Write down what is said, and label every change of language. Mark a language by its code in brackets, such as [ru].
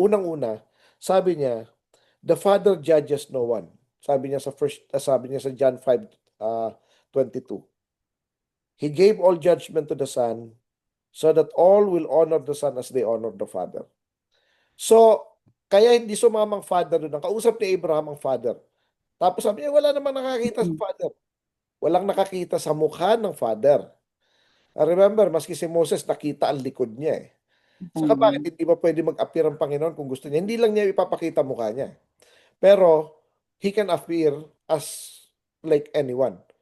[tl] Unang-una, sabi niya, [en] the Father judges no one. [tl] Sabi niya sa John 5 22. [en] He gave all judgment to the Son so that all will honor the Son as they honor the Father. [tl] So, kaya hindi sumamang Father doon. Ang kausap ni Abraham ang Father. Tapos sabi niya, wala namang nakakita sa Mm. Father. Walang nakakita sa mukha ng Father. Remember, maski si Moses nakita ang likod niya eh. Saka bakit Mm. hindi ba pwede mag-appear ang Panginoon kung gusto niya? Hindi lang niya ipapakita mukha niya. [en] Pero, He can appear as like anyone.